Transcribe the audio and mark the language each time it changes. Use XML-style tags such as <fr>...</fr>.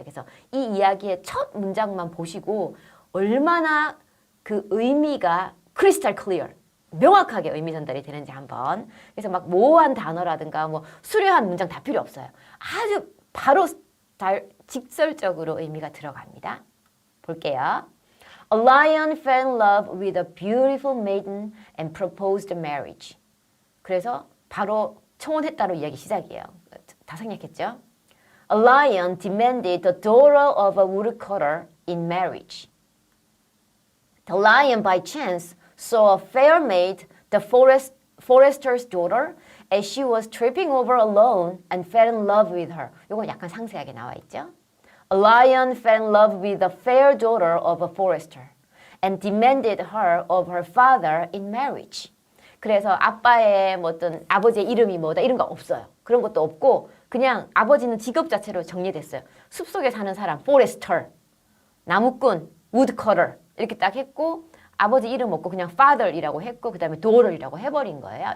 <ko>그래서 이 이야기의 첫 문장만 보시고 얼마나 그 의미가 크리스탈 클리어, 명확하게 의미 전달이 되는지 한번. 그래서 막 모호한 단어라든가 뭐 수려한 문장 다 필요 없어요. 아주 바로 직설적으로 의미가 들어갑니다. 볼게요.</ko> <en>A lion fell in love with a beautiful maiden and proposed marriage.</en> <ko>그래서 바로 청혼했다로 이야기 시작이에요. 다 생략했죠?</ko> <en>A lion demanded the daughter of a woodcutter in marriage. The lion by chance saw a fair maid, the forester's daughter, as she was tripping over alone and fell in love with her.</en> <ko>이건 약간 상세하게 나와 있죠?</ko> <en>A lion fell in love with the fair daughter of a forester and demanded her of her father in marriage.</en> <ko>그래서 아빠의 뭐 어떤 아버지의 이름이 뭐다 이런 거 없어요. 그런 것도 없고 그냥 아버지는 직업 자체로 정리됐어요. 숲속에 사는 사람, forester, 나무꾼, woodcutter 이렇게 딱 했고 아버지 이름 없고 그냥 father이라고 했고 그 다음에 daughter이라고 해버린 거예요.</ko>